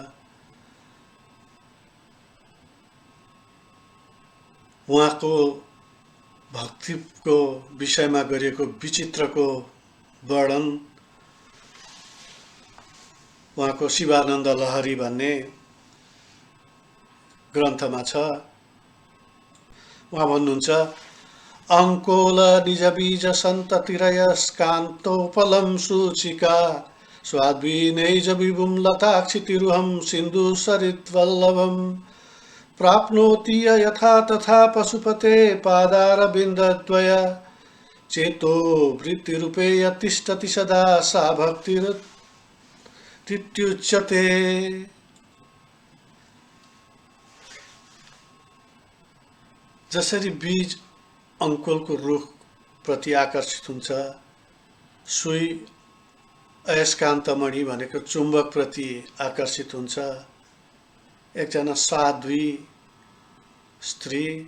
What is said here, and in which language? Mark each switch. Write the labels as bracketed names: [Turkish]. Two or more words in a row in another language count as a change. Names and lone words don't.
[Nepali] उहाँको भक्तिको विषयमा गरिएको विचित्रको वर्णन उहाँको शिवानन्द लहरी भन्ने ग्रन्थमा छ। उहाँ भन्नुहुन्छ, [Sanskrit] अङ्कोल निजबीज सन्ततिरयस्कान्तोपलं सूचिका स्वाद्वीनैज विभुं लताक्षितिरुहं सिन्धु सरित्वल्लभं प्राप्नोति यथा तथा पशुपते पादारविन्दद्वय चेतो वृत्तिरूपे यतिष्ठति सदा सा भक्तिरुच्यते। [Nepali] जसरी बीज अङ्कुलको रुख प्रति आकर्षित हुन्छ, सुई अयस्कान्तमणि भनेको चुम्बक प्रति आकर्षित हुन्छ, एकजना साध्वी स्त्री